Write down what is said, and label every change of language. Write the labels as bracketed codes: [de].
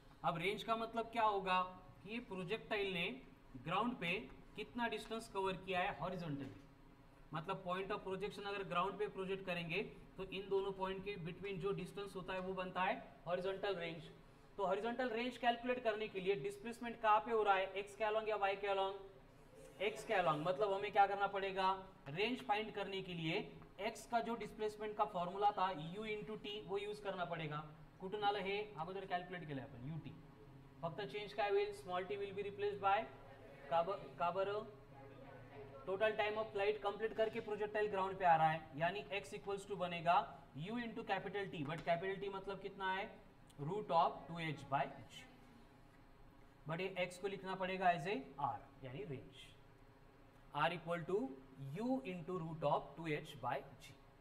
[hi] अब रेंज का मतलब क्या होगा कि ये प्रोजेक्टाइल ने ग्राउंड पे कितना डिस्टेंस कवर किया है हॉरिजॉन्टली, मतलब पॉइंट ऑफ प्रोजेक्शन अगर ग्राउंड पे प्रोजेक्ट करेंगे तो इन दोनों पॉइंट के बिटवीन जो डिस्टेंस होता है वो बनता है हॉरिजॉन्टल रेंज। तो हॉरिजॉन्टल रेंज कैलकुलेट करने के लिए डिस्प्लेसमेंट कहाँ पे हो रहा है? एक्स के अलॉन्ग या वाई के अलॉन्ग? एक्स के अलॉन्ग। मतलब हमें क्या करना पड़ेगा? रेंज फाइंड करने के लिए एक्स का जो डिस्प्लेसमेंट का फॉर्मूला था u इंटू टी वो यूज करना पड़ेगा। [mr] कुठून आलं हे? अगोदर कॅल्क्युलेट केलं आपण ut, फक्त चेंज काय होईल? [en] small T will be replaced by [mr] का बरं? [hi] Total time of flight complete करके प्रोजेक्टाइल ग्राउंड पे आ रहा है, यानी x इक्वल्स टू बनेगा u into capital T, but capital T मतलब कितना है? Root of 2h by ji, but ये x को लिखना पड़ेगा एज ए r, यानी range r equal to u into root of 2h by ji.